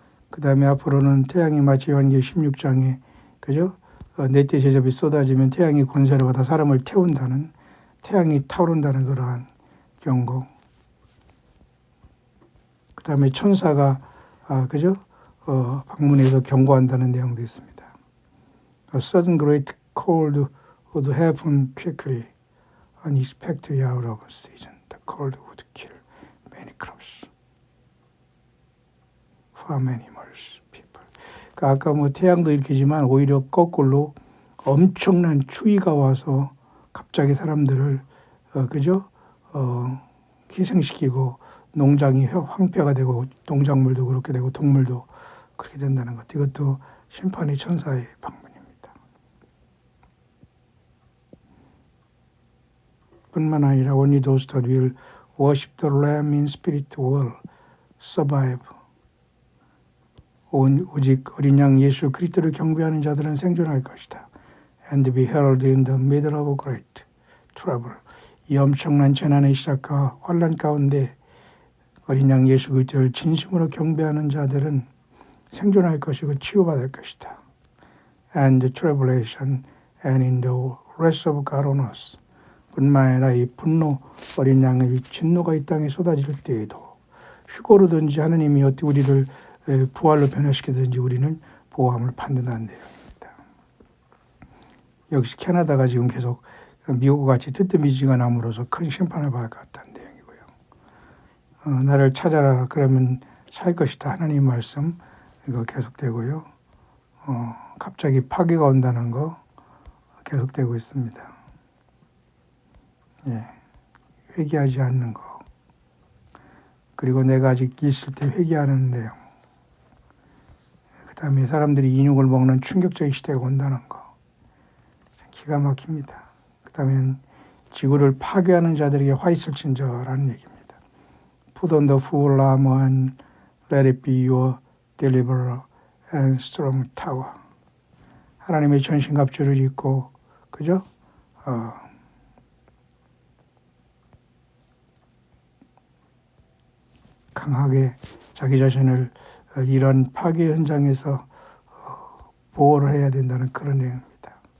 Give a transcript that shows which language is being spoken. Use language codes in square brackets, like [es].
[ko] 그 다음에 앞으로는 태양이 마치 요한계시록 16장에 그죠? 넷째 제접이 쏟아지면 태양이 권세를 받아 사람을 태운다는, 태양이 타오른다는 그러한 경고. 그 다음에 천사가 그죠? 방문해서 경고한다는 내용도 있습니다. [en] A sudden great cold would happen quickly, unexpectedly out of season. The cold would kill many crops, farm animals, people. [ko] 그러니까 아까 뭐 태양도 일으키지만 오히려 거꾸로 엄청난 추위가 와서 갑자기 사람들을 그죠? 희생시키고 농장이 황폐가 되고 농작물도 그렇게 되고 동물도 그렇게 된다는 것. 이것도 심판의 천사의 방문입니다. 뿐만 아니라 [en] only those that will worship the Lamb in spirit will survive. [ko] 오직 어린 양 예수 그리스도를 경배하는 자들은 생존할 것이다. [en] And be held in the middle of great trouble. [ko] 이 엄청난 재난의 시작과 환란 가운데 어린 양 예수 그리스도를 진심으로 경배하는 자들은 생존할 것이고 치유받을 것이다. [en] And the tribulation and in the wrath of God on us. [ko] 뿐만 아니라 이 분노, 어린 양의 진노가 이 땅에 쏟아질 때에도 휴거로든지 하느님이 어떻게 우리를 부활로 변화시키든지 우리는 보호함을 받는다는 내용입니다. 역시 캐나다가 지금 계속 미국과 같이 뜨뜻미지근함으로써 큰 심판을 받을 것 같다는 내용이고요. 나를 찾아라 그러면 살 것이다. 하나님 말씀 이거 계속되고요. 갑자기 파괴가 온다는 거 계속되고 있습니다. 예, 회개하지 않는 거. 그리고 내가 아직 있을 때 회개하는 내용. 그 다음에 사람들이 인육을 먹는 충격적인 시대가 온다는 거. 기가 막힙니다. 그 다음에 지구를 파괴하는 자들에게 화 있을진저라는 얘기입니다. [en] Put on the full armor and let it be your deliverer and strong tower. [ko] 하나님의 전신갑주를 입고 그죠? 강하게 자기 자신을 이런 파괴 현장에서 보호를 해야 된다는 그런 내용입니다.